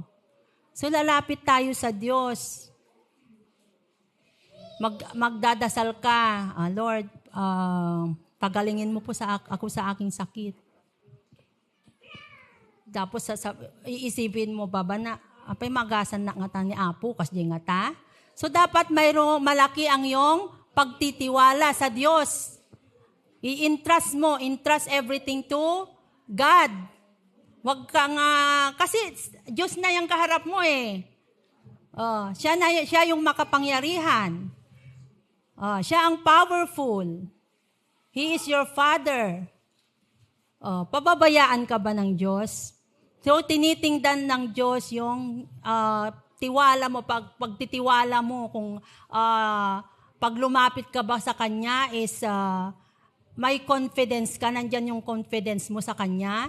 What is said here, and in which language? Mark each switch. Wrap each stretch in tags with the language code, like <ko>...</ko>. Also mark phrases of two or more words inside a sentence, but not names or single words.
<tl>So, lalapit tayo sa Diyos. Magdadasal ka, Lord, pagalingin mo po ako sa aking sakit. Tapos iisipin mo ba na</tl> <ilo>apay magasan na nga ni Apo kasi nga ta.</ilo> <tl>So dapat mayroong malaki ang iyong pagtitiwala sa Diyos.</tl> <en>Entrust everything to God.</en> <tl>Wag kang kasi Diyos na yung kaharap mo eh. Siya yung makapangyarihan. Siya ang powerful.</tl> <en>He is your Father.</en> <tl>Pababayaan ka ba ng Diyos? So, tinitingnan ng Diyos yung tiwala mo, pagtitiwala mo, kung pag lumapit ka ba sa Kanya is may confidence ka, nandyan yung confidence mo sa Kanya?</tl>